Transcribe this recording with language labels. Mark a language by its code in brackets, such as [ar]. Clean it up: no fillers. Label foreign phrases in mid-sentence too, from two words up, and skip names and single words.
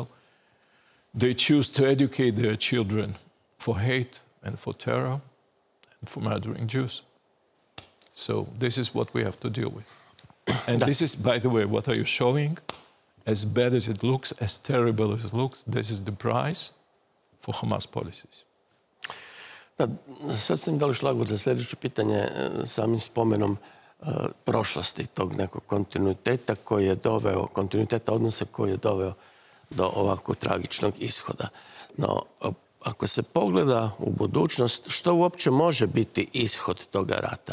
[en] They choose to educate their children for hate and for terror and for murdering Jews. So this is what we have to deal with. And this is, by the way, what are you showing? As bad as it looks, as terrible as it looks, this is the price for Hamas policies. [hr] Da, sad ste mi dali šlagvort za sljedeće pitanje samim spomenom prošlosti, tog nekog kontinuiteta koji je doveo, kontinuiteta odnosa koji je doveo do ovako tragičnog ishoda. No, ako se pogleda u budućnost, što uopće može biti ishod toga rata?